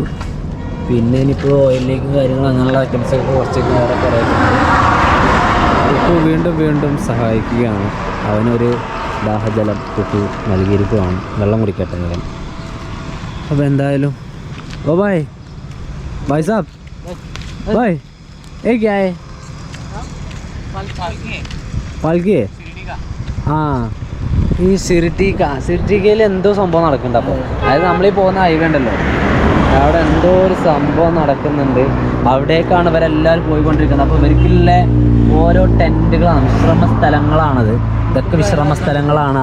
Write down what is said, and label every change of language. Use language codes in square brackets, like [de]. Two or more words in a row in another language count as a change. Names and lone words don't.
[ml] പിന്നെ ഇനിയിപ്പോൾ [en] oil leak [ml] കാര്യങ്ങളും അങ്ങനെയുള്ള ഐറ്റംസൊക്കെ കുറച്ച് വേറെ കുറേക്കുണ്ട്. ഇപ്പോൾ വീണ്ടും സഹായിക്കുകയാണ്. അവനൊരു ദാഹജലം കുട്ടി നൽകിയിരിക്കുകയാണ്. വെള്ളം കുടിക്കട്ടെ ഞാൻ. അപ്പോൾ എന്തായാലും ഓ ഭായ് [hi] भाई साहब भाई ये क्या है पालकी हाँ [ml] ഈ സിരിട്ടിക്കയിൽ എന്തോ സംഭവം നടക്കുന്നുണ്ട്. അപ്പോൾ അതായത് നമ്മളീ പോകുന്ന ഹൈവേ ഉണ്ടല്ലോ, അവിടെ എന്തോ ഒരു സംഭവം നടക്കുന്നുണ്ട്. അവിടേക്കാണ് ഇവരെല്ലാവരും പോയിക്കൊണ്ടിരിക്കുന്നത്. അപ്പോൾ ഇവർക്കുള്ള ഓരോ ടെൻറ്റുകളാണ്, വിശ്രമ സ്ഥലങ്ങളാണത്. ഇതൊക്കെ വിശ്രമ സ്ഥലങ്ങളാണ്.